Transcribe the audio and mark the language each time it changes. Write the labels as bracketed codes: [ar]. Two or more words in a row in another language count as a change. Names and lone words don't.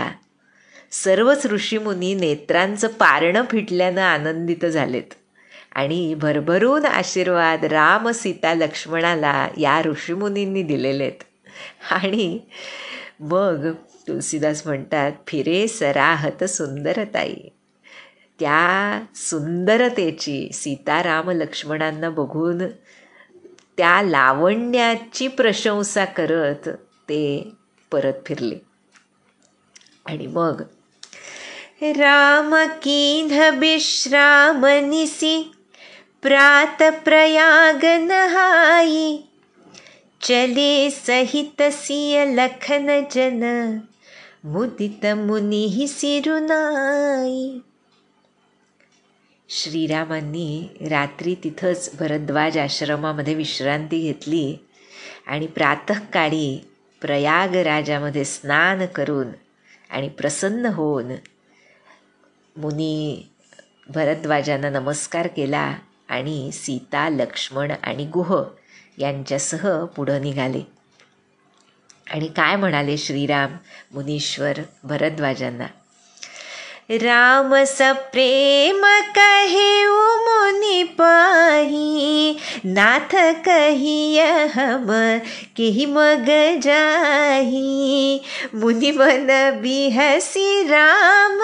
[mr] सर्वच ऋषीमुनी नेत्रांचं पारणं फिटल्यानं आनंदित झालेत आणि भरभरून आशीर्वाद राम, सीता, लक्ष्मणाला या ऋषीमुनींनी दिलेलेत. आणि मग तुलसीदास म्हणतात, [awa] फिरे सराहत सुंदरताई. [mr] त्या सुंदरतेची सीता, राम, लक्ष्मणांना बघून त्या लावण्याची प्रशंसा करत ते परत फिरले. आणि मग [awa] राम कीन्ह विश्राम निसी प्रात प्रयाग नहाई चले सहित सिय लखन जन मुदित मुनी सिरुनाई. [mr] श्रीरामांनी रात्री तिथंच भरद्वाज आश्रमामध्ये विश्रांती घेतली आणि प्रातःकाळी प्रयागराजामध्ये स्नान करून आणि प्रसन्न होऊन मुनी भरद्वाजांना नमस्कार केला आणि सीता, लक्ष्मण आणि गुह यांच्यासह पुढं निघाले. आणि काय म्हणाले श्रीराम मुनीश्वर भरद्वाजांना, [awa] राम सप्रेम कहे मुनि पाही नाथ कहिय हम केहि मग जाही मुनि मन बिहसी राम